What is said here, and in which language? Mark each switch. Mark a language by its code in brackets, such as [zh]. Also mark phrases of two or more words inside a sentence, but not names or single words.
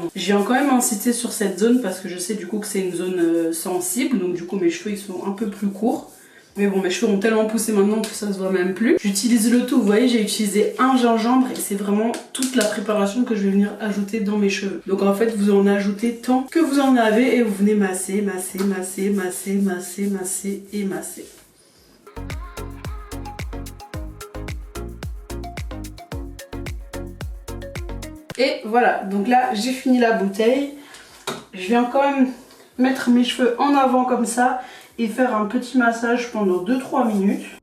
[fr] Je viens quand même insister sur cette zone parce que je sais du coup que c'est une zone sensible, donc du coup mes cheveux ils sont un peu plus courts. Mais bon, mes cheveux ont tellement poussé maintenant que ça se voit même plus. J'utilise le tout, vous voyez, j'ai utilisé un gingembre et c'est vraiment toute la préparation que je vais venir ajouter dans mes cheveux. Donc en fait, vous en ajoutez tant que vous en avez et vous venez masser, masser, masser, masser, masser, masser et masser. Et voilà, donc là, j'ai fini la bouteille. Je viens quand même mettre mes cheveux en avant comme ça et faire un petit massage pendant 2-3 minutes.